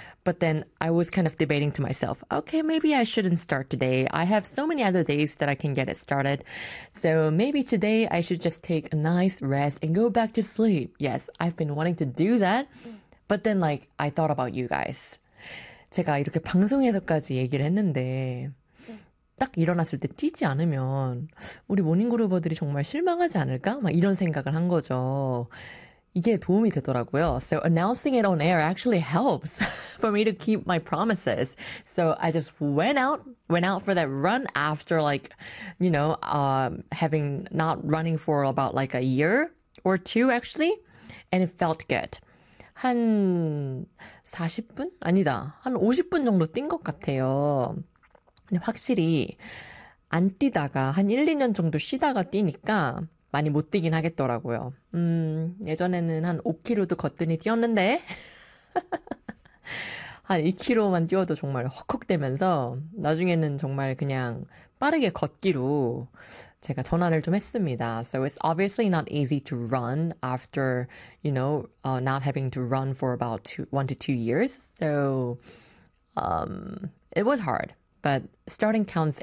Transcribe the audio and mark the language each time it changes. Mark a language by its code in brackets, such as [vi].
[en] But then I was kind of debating to myself, okay, maybe I shouldn't start today. I have so many other days that I can get it started. So maybe today I should just take a nice rest and go back to sleep. Yes, I've been wanting to do that. But then, like, I thought about you guys. [ko] 제가 이렇게 방송에서까지 얘기를 했는데, 딱 일어났을 때 뛰지 않으면 우리 모닝그루버들이 정말 실망하지 않을까? 막 이런 생각을 한 거죠. 이게 도움이 되더라고요. [en] So announcing it on air actually helps for me to keep my promises. So I just went out for that run after, having not running for about like a year or two actually, and it felt good. [ko] 한 40분? 아니다. 한 50분 정도 뛴것 같아요. 근데 확실히 안 뛰다가 한 1, 2년 정도 쉬다가 뛰니까 많이 못 뛰긴 하겠더라고요. 예전에는 한 5km도 거뜬히 뛰었는데, 한 2km만 뛰어도 정말 헉헉대면서, 나중에는 정말 그냥 빠르게 걷기로 제가 전환을 좀 했습니다. [en] So it's obviously not easy to run after, not having to run for about 1 to 2 years. So it was hard, but starting counts every